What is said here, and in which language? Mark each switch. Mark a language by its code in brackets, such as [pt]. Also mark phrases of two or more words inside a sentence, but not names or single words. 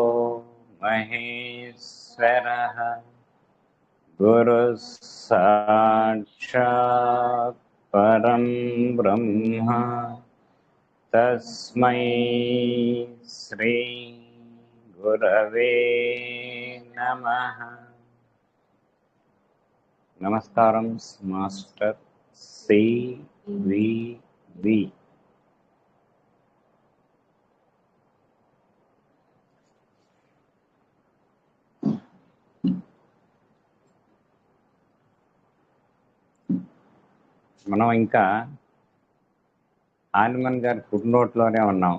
[sa] महेश्वरः गुरुः साक्षात् परं ब्रह्म तस्मै श्री गुरवे नमः। [te] నమస్కారం మాస్టర్ సివివి. మనం ఇంకా ఆనిమన్ గారి ఫుడ్ నోట్లోనే ఉన్నాం.